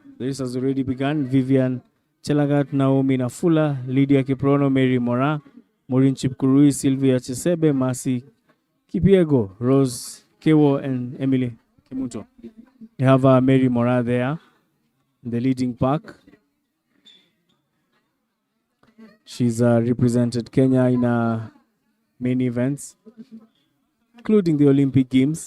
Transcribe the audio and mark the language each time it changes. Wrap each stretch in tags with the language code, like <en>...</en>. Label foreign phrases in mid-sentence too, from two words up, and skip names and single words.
<en>The race has already begun. Vivian Chelagat, Naomi Nafula, Lydia Kiprono, Mary Mora, Maureen Chipkurui, Sylvia Chesebe, Mercy Kipiego, Rose Kewo, and Emily Kemunto. You have Mary Mora there in the leading pack. She's represented Kenya in many events, including the Olympic Games.</en>